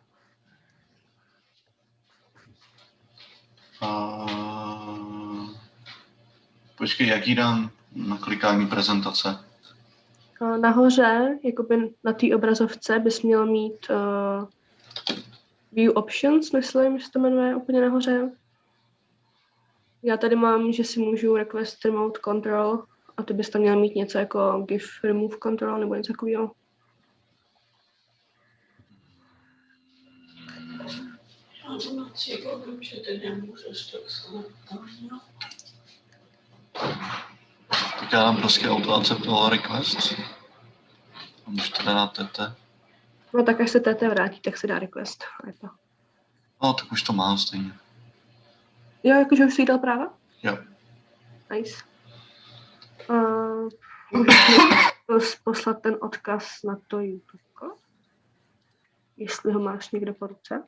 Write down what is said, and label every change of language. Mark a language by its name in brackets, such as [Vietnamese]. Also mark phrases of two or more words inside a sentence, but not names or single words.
[Czech] Počkej, jaký dám na klikání prezentace? Nahoře, jakoby na té obrazovce, bys měl mít [English] View Options, [Czech] myslím, že se to jmenuje úplně nahoře. Já tady mám, že si můžu [English] request remote control [Czech] a ty bys tam měl mít něco jako [English] give remove control [Czech] nebo něco takového. Tak já dám prostě [English] auto accept all requests. [Czech] A můžu teda dát TT. No tak až se TT vrátí, tak se dá request. No, tak už to mám stejně. Jo, jakože už jsi jí dal práva? Jo. Nice. Můžeš poslat ten odkaz na to YouTube, jestli ho máš někde po ruce.